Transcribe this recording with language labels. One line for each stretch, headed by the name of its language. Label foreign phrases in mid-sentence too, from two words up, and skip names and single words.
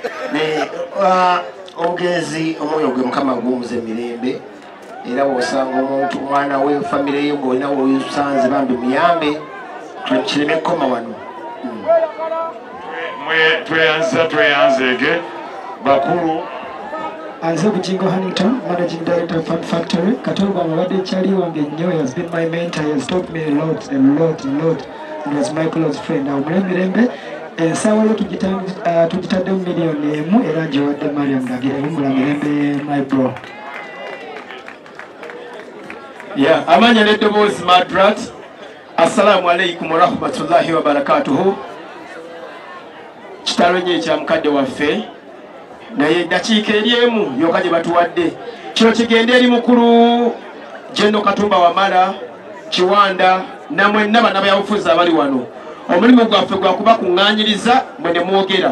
Ganda: Omugenzi omwoyo gwe Mukama guwummuze emirembe, era bw'osanga omuntu omwana we famire ye ng'olina weosanze bambi muyambe kireme kkoma wano. Tweyanzege bakulu.
English: Anze Bujingo Huntington, Managing Director of Fun Factory.
Ganda: Kato Lubwama abadde ekyali wange nnyo,
English: he has been my mentor, he has taught me a lot. He was my close friend.
Ganda: Mirembe ensaawa yo tugitadde miliyoni emu era ngiwadde Mariam Ndagira. Wumbula mirembe
English: my bro. Yeah,
Ganda: amanya n'eddoboozi Madrat.
Arabic: السلام عليكم ورحمة الله وبركاته.
Ganda: Kitalo nnyo ekya mukadde waffe, naye eddakiika eri emu yokka gye batuwadde. Kino kigende eri mukulu Jeno Katumba Wamala, Kiwanda, namwenna bannabyabufuzi abali wano. Omulimu gwaffe gwa kuba kuŋŋaanyiriza mwe ne mwogera.